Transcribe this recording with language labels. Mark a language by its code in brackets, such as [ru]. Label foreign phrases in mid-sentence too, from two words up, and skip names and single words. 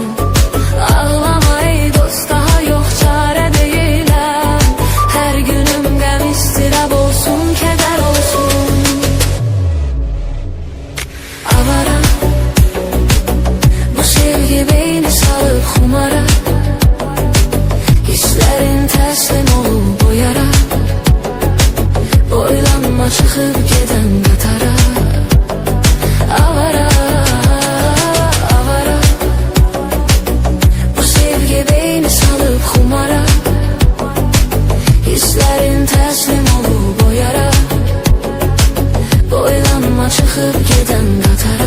[az] Ağlama ey dost, daha yox çarə deyiləm. Hər günüm qəm istirab olsun, kədər olsun. [tr] Avara, bu sevgi sevgi beyni salıp xumara, hislerin teslim olup o yara, boylanma çıkıp geden qatara. Avara, avara, bu sevgi beyni salıp xumara, hislerin teslim olup o yara, boylanma çıkıp geden qatara.